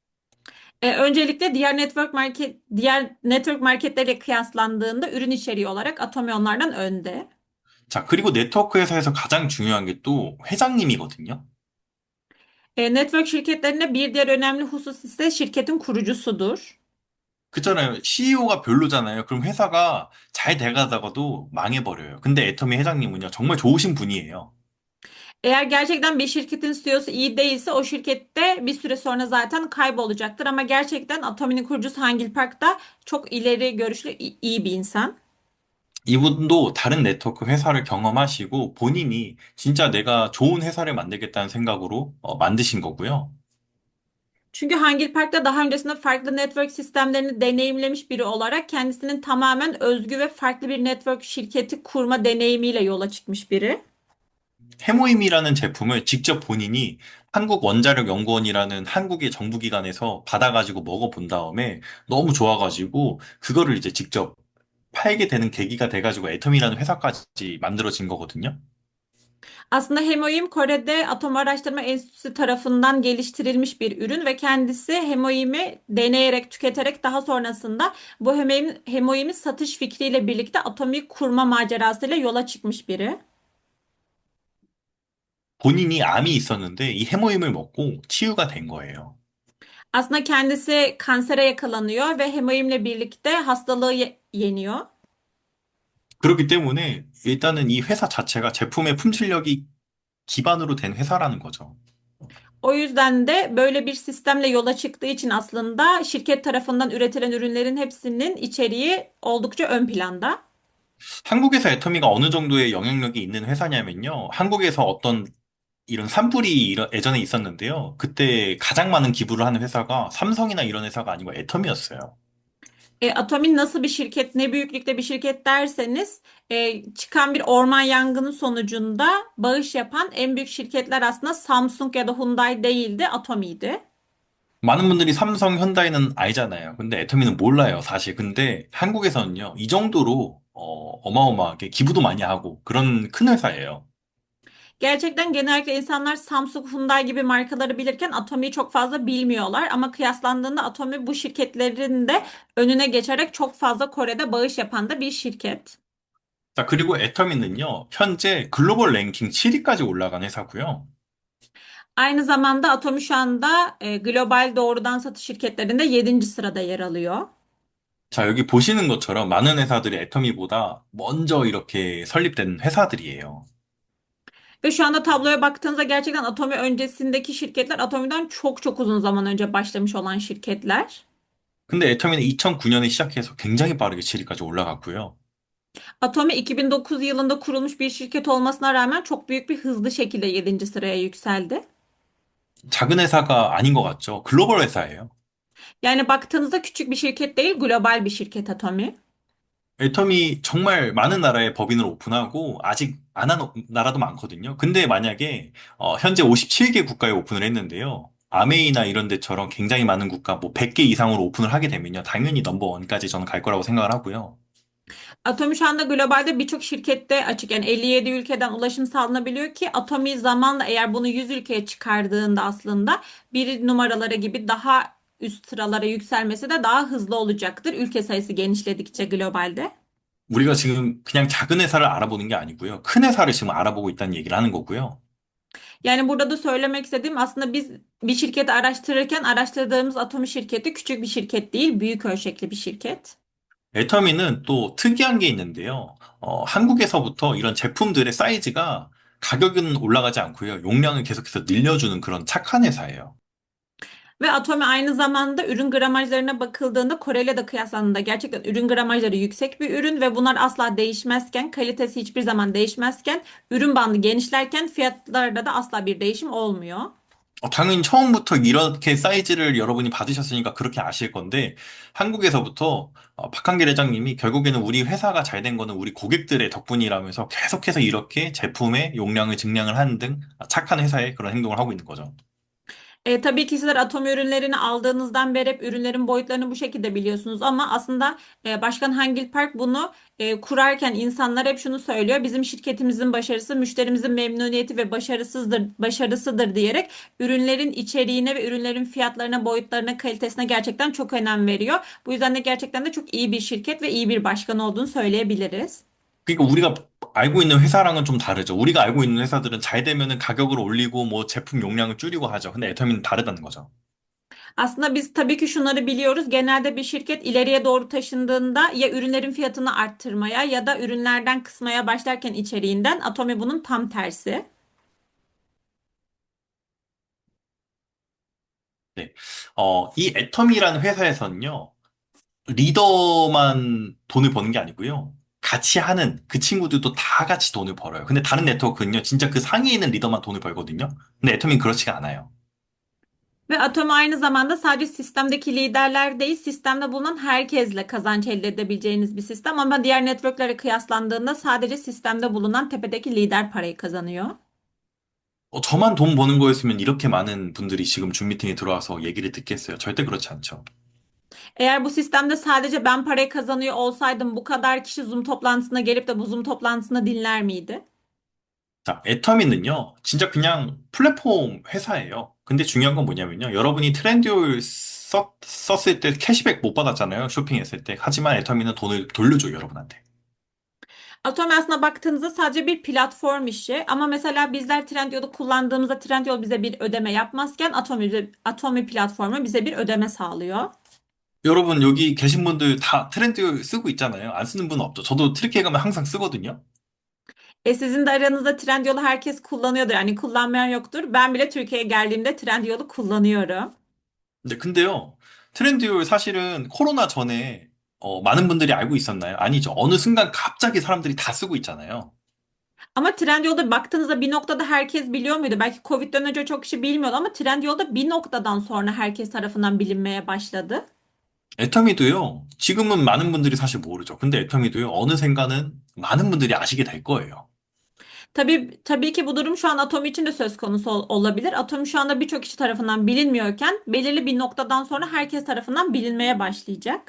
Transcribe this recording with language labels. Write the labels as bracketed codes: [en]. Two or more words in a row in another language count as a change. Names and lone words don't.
[tr] Öncelikle diğer network marketleriyle kıyaslandığında ürün içeriği olarak Atomi onlardan önde. [ko] 자, 그리고 네트워크 회사에서 가장 중요한 게 또 회장님이거든요. [tr] Network şirketlerinde bir diğer önemli husus ise şirketin kurucusudur. [ko] 그렇잖아요. CEO가 별로잖아요. 그럼 회사가 잘 돼가다가도 망해버려요. 근데 애터미 회장님은요, 정말 좋으신 분이에요. [tr] Eğer gerçekten bir şirketin CEO'su iyi değilse o şirkette bir süre sonra zaten kaybolacaktır. Ama gerçekten Atomi'nin kurucusu Hangil Park da çok ileri görüşlü iyi bir insan. [ko] 이분도 다른 네트워크 회사를 경험하시고 본인이 진짜 내가 좋은 회사를 만들겠다는 생각으로 만드신 거고요. [tr] Çünkü Hangil Park'ta daha öncesinde farklı network sistemlerini deneyimlemiş biri olarak kendisinin tamamen özgü ve farklı bir network şirketi kurma deneyimiyle yola çıkmış biri. [ko] 해모임이라는 제품을 직접 본인이 한국원자력연구원이라는 한국의 정부기관에서 받아가지고 먹어본 다음에 너무 좋아가지고 그거를 이제 직접 팔게 되는 계기가 돼가지고 애텀이라는 회사까지 만들어진 거거든요. [tr] Aslında Hemoim Kore'de Atom Araştırma Enstitüsü tarafından geliştirilmiş bir ürün ve kendisi Hemoim'i deneyerek, tüketerek daha sonrasında bu Hemoim'i satış fikriyle birlikte Atom'i kurma macerasıyla yola çıkmış biri. [ko] 본인이 암이 있었는데 이 해모임을 먹고 치유가 된 거예요. [tr] Aslında kendisi kansere yakalanıyor ve Hemoim'le birlikte hastalığı yeniyor. [ko] 그렇기 때문에 일단은 이 회사 자체가 제품의 품질력이 기반으로 된 회사라는 거죠. [tr] O yüzden de böyle bir sistemle yola çıktığı için aslında şirket tarafından üretilen ürünlerin hepsinin içeriği oldukça ön planda. [ko] 한국에서 애터미가 어느 정도의 영향력이 있는 회사냐면요. 한국에서 어떤 이런 산불이 예전에 있었는데요. 그때 가장 많은 기부를 하는 회사가 삼성이나 이런 회사가 아니고 애텀이었어요. [tr] Atomin nasıl bir şirket, ne büyüklükte bir şirket derseniz, çıkan bir orman yangını sonucunda bağış yapan en büyük şirketler aslında Samsung ya da Hyundai değildi, Atomi'ydi. [ko] 많은 분들이 삼성, 현다이는 알잖아요. 근데 애터미는 몰라요, 사실. 근데 한국에서는요, 이 정도로 어마어마하게 기부도 많이 하고 그런 큰 회사예요. [tr] Gerçekten genellikle insanlar Samsung, Hyundai gibi markaları bilirken Atomi'yi çok fazla bilmiyorlar. Ama kıyaslandığında Atomi bu şirketlerin de önüne geçerek çok fazla Kore'de bağış yapan da bir şirket. [ko] 자, 그리고 애터미는요, 현재 글로벌 랭킹 7위까지 올라간 회사고요. [tr] Aynı zamanda Atomi şu anda global doğrudan satış şirketlerinde 7. sırada yer alıyor. [ko] 자, 여기 보시는 것처럼 많은 회사들이 애터미보다 먼저 이렇게 설립된 회사들이에요. [tr] Ve şu anda tabloya baktığınızda gerçekten Atomi öncesindeki şirketler Atomi'den çok çok uzun zaman önce başlamış olan şirketler. [ko] 근데 애터미는 2009년에 시작해서 굉장히 빠르게 7위까지 올라갔고요. [tr] Atomi 2009 yılında kurulmuş bir şirket olmasına rağmen çok büyük bir hızlı şekilde 7. sıraya yükseldi. [ko] 작은 회사가 아닌 것 같죠? 글로벌 회사예요. [tr] Yani baktığınızda küçük bir şirket değil, global bir şirket Atomi. [ko] 애텀이 정말 많은 나라에 법인을 오픈하고 아직 안 한 나라도 많거든요. 근데 만약에 현재 57개 국가에 오픈을 했는데요. 아메이나 이런 데처럼 굉장히 많은 국가, 뭐 100개 이상으로 오픈을 하게 되면요. 당연히 넘버원까지 저는 갈 거라고 생각을 하고요. [tr] Atomi şu anda globalde birçok şirkette açık. Yani 57 ülkeden ulaşım sağlanabiliyor ki Atomi zamanla eğer bunu 100 ülkeye çıkardığında aslında bir numaralara gibi daha üst sıralara yükselmesi de daha hızlı olacaktır. Ülke sayısı genişledikçe globalde. [ko] 우리가 지금 그냥 작은 회사를 알아보는 게 아니고요. 큰 회사를 지금 알아보고 있다는 얘기를 하는 거고요. [tr] Yani burada da söylemek istediğim aslında biz bir şirketi araştırırken araştırdığımız Atomi şirketi küçük bir şirket değil, büyük ölçekli bir şirket. [ko] 애터미는 또 특이한 게 있는데요. 한국에서부터 이런 제품들의 사이즈가 가격은 올라가지 않고요. 용량을 계속해서 늘려주는 그런 착한 회사예요. [tr] Ve Atomi aynı zamanda ürün gramajlarına bakıldığında Kore ile de kıyaslandığında gerçekten ürün gramajları yüksek bir ürün ve bunlar asla değişmezken, kalitesi hiçbir zaman değişmezken, ürün bandı genişlerken fiyatlarda da asla bir değişim olmuyor. [ko] 당연히 처음부터 이렇게 사이즈를 여러분이 받으셨으니까 그렇게 아실 건데, 한국에서부터 박한길 회장님이 결국에는 우리 회사가 잘 된 거는 우리 고객들의 덕분이라면서 계속해서 이렇게 제품의 용량을 증량을 하는 등 착한 회사의 그런 행동을 하고 있는 거죠. [tr] Tabii ki sizler atom ürünlerini aldığınızdan beri hep ürünlerin boyutlarını bu şekilde biliyorsunuz ama aslında Başkan Hangil Park bunu kurarken insanlar hep şunu söylüyor. Bizim şirketimizin başarısı müşterimizin memnuniyeti ve başarısıdır diyerek ürünlerin içeriğine ve ürünlerin fiyatlarına, boyutlarına, kalitesine gerçekten çok önem veriyor. Bu yüzden de gerçekten de çok iyi bir şirket ve iyi bir başkan olduğunu söyleyebiliriz. [ko] 그러니까 우리가 알고 있는 회사랑은 좀 다르죠. 우리가 알고 있는 회사들은 잘 되면은 가격을 올리고 뭐 제품 용량을 줄이고 하죠. 근데 애터미는 다르다는 거죠. [tr] Aslında biz tabii ki şunları biliyoruz. Genelde bir şirket ileriye doğru taşındığında ya ürünlerin fiyatını arttırmaya ya da ürünlerden kısmaya başlarken içeriğinden Atomi bunun tam tersi. [ko] 네. 이 애터미라는 회사에서는요, 리더만 돈을 버는 게 아니고요. 같이 하는 그 친구들도 다 같이 돈을 벌어요. 근데 다른 네트워크는요, 진짜 그 상위에 있는 리더만 돈을 벌거든요. 근데 애터미는 그렇지가 않아요. [tr] Ve Atomi aynı zamanda sadece sistemdeki liderler değil, sistemde bulunan herkesle kazanç elde edebileceğiniz bir sistem. Ama diğer networklere kıyaslandığında sadece sistemde bulunan tepedeki lider parayı kazanıyor. [ko] 저만 돈 버는 거였으면 이렇게 많은 분들이 지금 줌 미팅에 들어와서 얘기를 듣겠어요. 절대 그렇지 않죠. [tr] Eğer bu sistemde sadece ben parayı kazanıyor olsaydım bu kadar kişi Zoom toplantısına gelip de bu Zoom toplantısını dinler miydi? [ko] 자, 애터미는요, 진짜 그냥 플랫폼 회사예요. 근데 중요한 건 뭐냐면요. 여러분이 트렌드를 썼을 때 캐시백 못 받았잖아요. 쇼핑했을 때. 하지만 애터미는 돈을 돌려줘요, 여러분한테. [tr] Atomi aslında baktığınızda sadece bir platform işi ama mesela bizler Trendyol'u kullandığımızda Trendyol bize bir ödeme yapmazken Atomi platformu bize bir ödeme sağlıyor. [ko] 여러분, 여기 계신 분들 다 트렌드 쓰고 있잖아요. 안 쓰는 분은 없죠. 저도 트리케 가면 항상 쓰거든요. [tr] Sizin de aranızda Trendyol'u herkes kullanıyordur. Yani kullanmayan yoktur. Ben bile Türkiye'ye geldiğimde Trendyol'u kullanıyorum. [ko] 근데요, 트렌드 사실은 코로나 전에 많은 분들이 알고 있었나요? 아니죠. 어느 순간 갑자기 사람들이 다 쓰고 있잖아요. [tr] Ama Trendyol'da baktığınızda bir noktada herkes biliyor muydu? Belki Covid'den önce çok kişi bilmiyordu ama Trendyol'da bir noktadan sonra herkes tarafından bilinmeye başladı. [ko] 애터미도요, 지금은 많은 분들이 사실 모르죠. 근데 애터미도요, 어느샌가는 많은 분들이 아시게 될 거예요. [tr] Tabii ki bu durum şu an Atomi için de söz konusu olabilir. Atomi şu anda birçok kişi tarafından bilinmiyorken belirli bir noktadan sonra herkes tarafından bilinmeye başlayacak.